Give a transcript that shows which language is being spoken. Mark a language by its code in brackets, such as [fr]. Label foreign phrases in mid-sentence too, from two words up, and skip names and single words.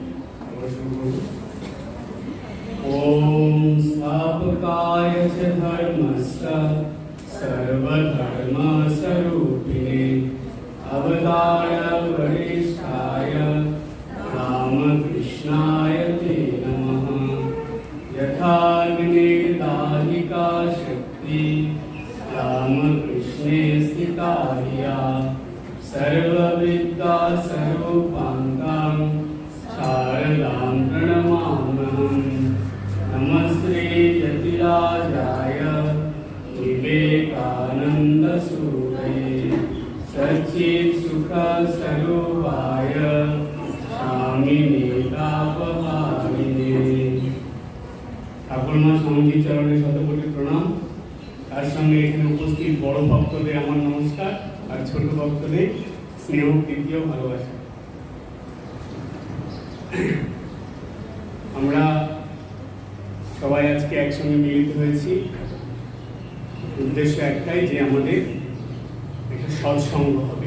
[sa] ওম স্থাপকায় চ ধর্মস্য সর্বধর্ম স্বরূপিণে অবতার বরিষ্ঠায় রামকৃষ্ণায় তে নমঃ। যথাগ্নির্দাহিকা শক্তি রামকৃষ্ণে স্থিতা হিয়া सर्वविद्या स्वरूपाङ्गां शारदां प्रणमाम्यहम्। नमस्ते यतिराजाय विवेकानन्दसूरये सच्चित्सुखस्वरूपाय स्वामिने तापहारिणे। [bn] ঠাকুরমা স্বামীজির চরণে শতকোটি প্রণাম। তার সঙ্গে এখানে উপস্থিত বড় ভক্তদের আমার নমস্কার, আর ছোট ভক্তদের স্নেহ প্রীতি ও ভালোবাসা। আমরা সবাই আজকে একসঙ্গে মিলিত হয়েছি, উদ্দেশ্য একটাই যে আমাদের একটা সৎসঙ্গ হবে।